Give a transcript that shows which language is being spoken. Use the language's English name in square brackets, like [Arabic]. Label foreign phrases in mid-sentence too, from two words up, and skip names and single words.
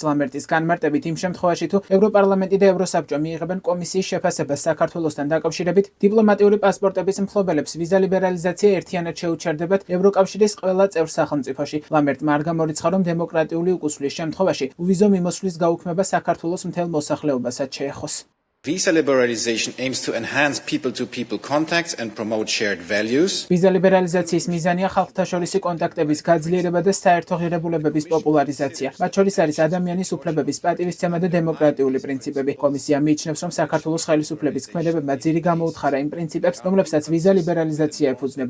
[Georgian] ლამერტის განმარტებით, იმ შემთხვევაში თუ ევროპარლამენტი და ევროსაბჭო მიიღებენ კომისიის შეფასებას საქართველოსთან დაკავშირებით, დიპლომატიური პასპორტების მფლობელებს ვიზა ლიბერალიზაცია ერთიანად შეუჩერდებათ ევროკავშირის ყველა წევრ სახელმწიფოში. ლამერტმა არ გამორიცხა, რომ დემოკრატიული უკუსვლის შემთხვევაში უვიზო მიმოსვლის გაუქმება საქართველოს მთელ მოსახლეობასაც შეეხოს. [English] Visa liberalization aims to enhance people-to-people contacts and promote shared values. [Georgian] ვიზა ლიბერალიზაციის მიზანია ხალხთაშორისი კონტაქტების გაძლიერება და საერთო ღირებულებების პოპულარიზაცია. მათ შორის არის ადამიანის უფლებების პატივისცემა და დემოკრატიული პრინციპები. კომისია მიიჩნევს, რომ საქართველოს ხელისუფლების ქმედებებმა ძირი გამოუთხარა იმ პრინციპებს, რომლებსაც ვიზა ლიბერალიზაცია ეფუძნება.